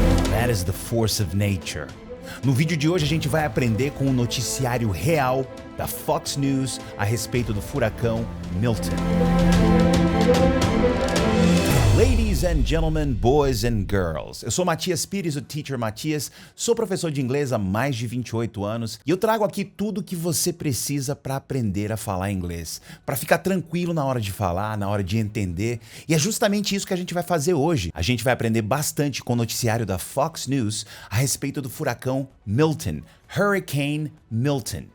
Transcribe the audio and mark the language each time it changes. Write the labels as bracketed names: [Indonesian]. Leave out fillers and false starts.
[English] That is the force of nature. [Portuguese] No vídeo de hoje a gente vai aprender com o noticiário real da Fox News a respeito do furacão Milton. [English] Ladies and gentlemen, boys and girls. [Portuguese] Eu sou Matias Pires, o Teacher Matias, sou professor de inglês há mais de 28 anos e eu trago aqui tudo o que você precisa para aprender a falar inglês, para ficar tranquilo na hora de falar, na hora de entender, e é justamente isso que a gente vai fazer hoje. A gente vai aprender bastante com o noticiário da Fox News a respeito do furacão Milton, Hurricane Milton.